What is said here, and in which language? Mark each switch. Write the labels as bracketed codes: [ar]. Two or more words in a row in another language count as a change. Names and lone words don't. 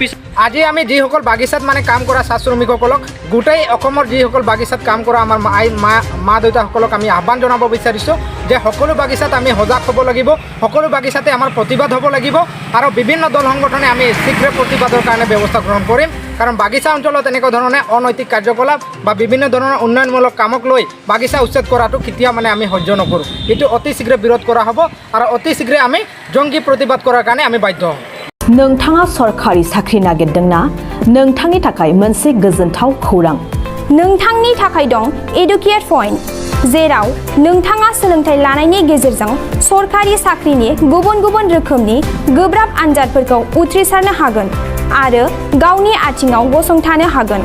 [as] আজি আমি যিসকল বাগিচাত মানে কাম কৰা চাহ শ্ৰমিকসকলক গোটেই অসমৰ যিসকল বাগিচাত কাম কৰা আমাৰ মা দেউতাসকলক আমি আহ্বান জনাব বিচাৰিছোঁ যে সকলো বাগিচাত আমি সজাগ হ'ব লাগিব, সকলো বাগিচাতে আমাৰ প্ৰতিবাদ হ'ব লাগিব আৰু বিভিন্ন দল সংগঠনে আমি শীঘ্ৰ প্ৰতিবাদৰ কাৰণে ব্যৱস্থা গ্ৰহণ কৰিম। কাৰণ বাগিচা অঞ্চলত এনেকুৱা ধৰণে অনৈতিক কাৰ্যকলাপ বা বিভিন্ন ধৰণৰ উন্নয়নমূলক কামক লৈ বাগিচা উচ্ছেদ কৰাটো কেতিয়া মানে আমি সহ্য নকৰোঁ। এইটো অতি শীঘ্ৰে বিৰোধ কৰা হ'ব আৰু অতি শীঘ্ৰে আমি জংগী প্ৰতিবাদ কৰাৰ কাৰণে আমি বাধ্য হ'ম। [brx] नोंथाङा सरखारि साख्रि नागिरदोंना? नोंथांनि थाखाय मोनसे गोजोनथाव खौरां। नोंथांनि थाखाय दं एडुकेट पइन्ट, जेराव नोंथाङा सोलोंथाइ लानायनि गेजेरजों सरखारि साख्रिनि गुबुन गुबुन रोखोमनि गोब्राब आनजादफोरखौ उथ्रिसारनो हागोन आरो गावनि आथिङाव गसंथानो हागोन।